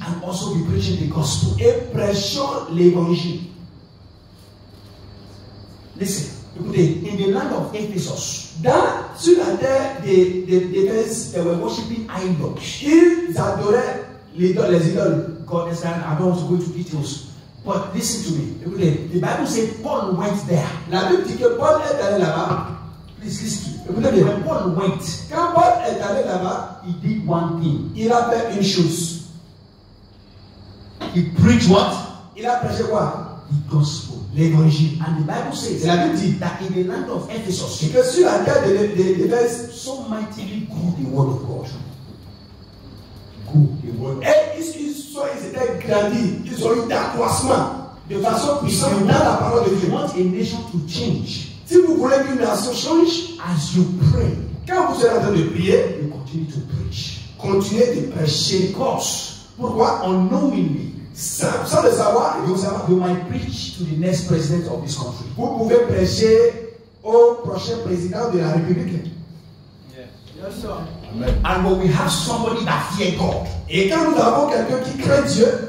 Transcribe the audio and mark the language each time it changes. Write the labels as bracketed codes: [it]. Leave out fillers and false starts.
[en] and also be preaching the gospel. [fr] Et prêchons l'évangile. [en] Listen. [fr] Écoutez, [en] in the land of Ephesus, [fr] sur la terre d'Éphèse, [en] they were worshiping idols. [fr] ils adoraient les idoles. [en] God is saying, I don't want to go into details, but listen to me. [fr] Écoutez, [en] the Bible says Paul went there. [fr] La Bible dit que Paul est allé là-bas. [en] Please listen to me. [fr] Écoutez, [en] when Paul went, [fr] quand Paul est allé là-bas, [en] he did one thing. [fr] Il a fait une chose. [en] He preached what? [fr] Il a prêché quoi? [en] The gospel, [fr] l'évangile. [en] And the Bible says, [fr] la Bible dit [en] that in the land of Ephesus, [fr] que sur la terre d'Éphèse, [en] so mightily grew the word of God. Grew the word. [fr] Et ils étaient grandis, ils ont eu d'accroissement de façon puissante dans la parole de Dieu. [en] You want a nation to change. [fr] Si vous voulez qu'une nation change, [en] as you pray, [fr] quand vous êtes en train de prier, [en] you continue to preach. [fr] Continuez de prêcher. [en] Because, [fr] pourquoi? [en] Unknowingly, [fr] sans le savoir, [en] you might preach to the next president of this country. [fr] Vous pouvez prêcher au prochain président de la République. [en] Yes, sir. Amen. And when we have somebody that fears God, [fr] et quand nous avons quelqu'un qui craint Dieu,